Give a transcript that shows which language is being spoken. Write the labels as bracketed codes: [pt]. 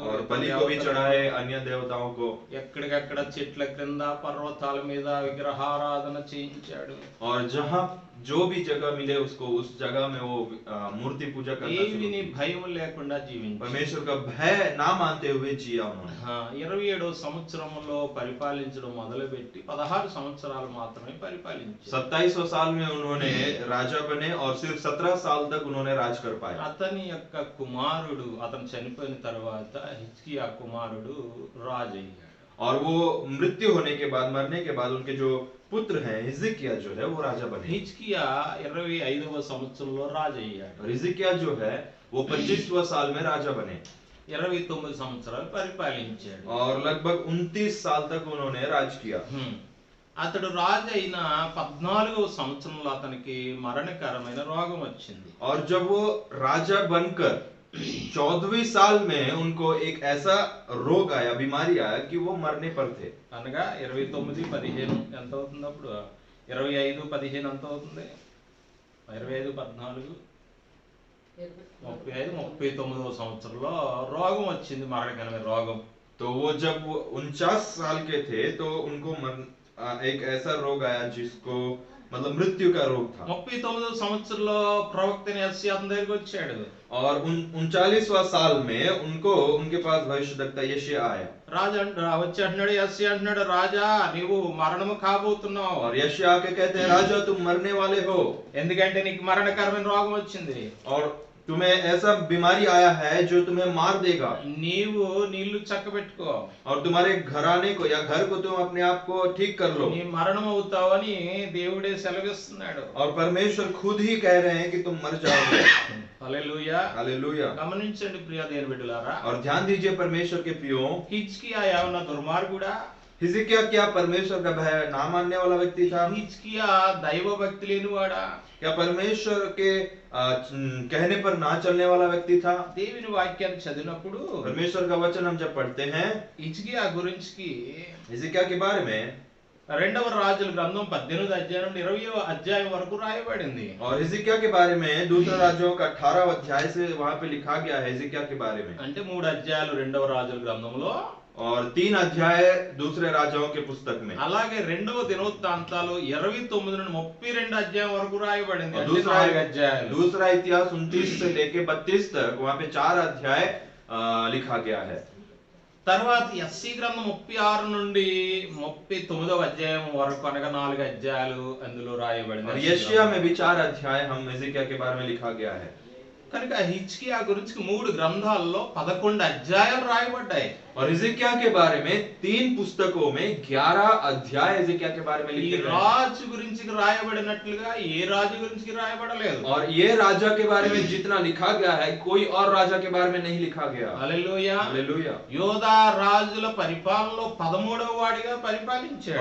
[hi] और बलि को भी चढ़ाए अन्य देवताओं को। [te] ఎక్కడికక్కడ చెట్ల క్రింద పర్వతాల మీద విగ్రహారాధన చేయించాడు. [hi] और जहाँ जो भी जगह मिले उसको उस जगह में वो मूर्ति पूजा करना शुरू [te] దేవుని [hi] की। [te] భయం లేకుండా జీవించాడు. [hi] परमेश्वर का भय ना मानते हुए जिया उन्होंने। [te] 27వ సంవత్సరంలో పరిపాలించడం మొదలుపెట్టి 16 సంవత్సరాలు మాత్రమే పరిపాలించారు. [hi] 27वें साल में उन्होंने राजा बने और सिर्फ 17 साल तक उन्होंने राज कर पाए। [te] అతని యొక్క కుమారుడు అతను చనిపోయిన తర్వాత హిజ్కియా కుమారుడు రాజు అయ్యాడు. [hi] और वो मृत्यु होने के बाद, मरने के बाद उनके जो पुत्र हैं हिजकिय्याह जो है वो राजा बने। [te] హిజ్కియా 25వ సంవత్సరంలో రాజు అయ్యాడు. [hi] और हिजकिय्याह जो है वो 25वें साल में राजा बने [te] 29 సంవత్సరాలు పరిపాలించాడు. [hi] और लगभग 29 साल तक उन्होंने राज किया। [te] అతడు రాజు అయిన 14వ సంవత్సరంలో అతనికి మరణకరమైన రోగం వచ్చింది. [hi] और जब वो राजा बनकर 14वीं साल में उनको एक ऐसा रोग आया, बीमारी आया कि वो मरने पर थे। [te] అనగా 29-15 ఎంత అవుతుంది అప్పుడు? 25-15 ఎంత అవుతుంది? 25-14 35-39వ సంవత్సరంలో రోగం వచ్చింది, మరణకరమైన రోగం. [hi] तो वो जब वो 49 साल के थे तो उनको एक ऐसा रोग आया जिसको मतलब मृत्यु का रोग था। [te] 39వ సంవత్సరంలో ప్రవక్త యెషయా అతని దగ్గరికి వచ్చాడు. [hi] और 39वां साल में उनको उनके पास भविष्यद्वक्ता यशायाह आया। [te] రాజు వచ్చి అంటున్నాడు, యెషయా అంటున్నాడు, రాజా నీవు మరణము కాబోతున్నావు. [hi] और यशायाह के कहते हैं राजा तुम मरने वाले हो, [te] ఎందుకంటే నీకు మరణకరమైన రోగం వచ్చింది. [hi] और तुम्हें ऐसा बीमारी आया है जो तुम्हें मार देगा। [te] నీవు నీళ్లు చక్కబెట్టుకో, [hi] और तुम्हारे घराने को या घर को तुम अपने आप को ठीक कर लो। [te] నీ మరణం అవుతావని దేవుడే సెలవిస్తున్నాడు. [hi] और परमेश्वर खुद ही कह रहे हैं कि तुम मर जाओगे। [te] హల్లెలూయా. [hi] हालेलुया। [te] గమనించండి ప్రియ దేవుని బిడ్డలారా, [hi] और ध्यान दीजिए परमेश्वर के प्रियो, [te] హిజ్కియా ఏమన్నా దుర్మార్గుడా? [hi] हिजकिय्याह क्या परमेश्वर का भय ना मानने वाला व्यक्ति था? [te] హిజ్కియా దైవ భక్తి లేనివాడా? [hi] क्या परमेश्वर के कहने पर ना चलने वाला व्यक्ति था? [te] దేవుని వాక్యాన్ని చదివినప్పుడు [hi] परमेश्वर का वचन हम जब पढ़ते हैं [te] హిజ్కియా గురించి [hi] हिजकिय्याह के बारे में, [te] రెండవ రాజుల గ్రంథం 18వ అధ్యాయం నుండి 20వ అధ్యాయం వరకు రాయబడింది. [hi] और हिजकिय्याह के बारे में दूसरा राजों का 18 अध्याय से वहां पे लिखा गया है हिजकिय्याह के बारे में। [te] అంటే 3 అధ్యాయాలు రెండవ రాజుల గ్రంథంలో, [hi] और 3 अध्याय दूसरे राजाओं के पुस्तक में। [te] అలాగే రెండవ దినవృత్తాంతాలు 29 నుండి 32 అధ్యాయం వరకు రాయబడింది. [hi] और [te] అంటే 4 అధ్యాయాలు. [hi] दूसरा इतिहास 29 से लेके 32 तक वहां पे 4 अध्याय लिखा गया है। [te] తర్వాత ఎస్సీ గ్రంథం 36 నుండి 39వ అధ్యాయం వరకు అనగా 4 అధ్యాయాలు అందులో [hi] और [te] రాయబడింది. [hi] यशायाह में भी 4 अध्याय हम हिजकिय्याह के बारे में लिखा गया है। [te] కనుక హిజ్కియా గురించి 3 గ్రంథాల్లో 11 అధ్యాయాలు రాయబడ్డాయి. [hi] और हिजकिय्याह के बारे में 3 पुस्तकों में 11 अध्याय हिजकिय्याह के बारे में [te] ఈ [hi] लिखे गए हैं। [te] రాజు గురించి రాయబడినట్లుగా ఏ రాజు గురించి రాయబడలేదు. [hi] और ये राजा के बारे में जितना लिखा गया है कोई और राजा के बारे में नहीं लिखा गया। [te] హల్లెలూయా. [hi] हालेलुया। [te] యోధా రాజుల పరిపాలనలో 13వ వాడిగా పరిపాలించాడు.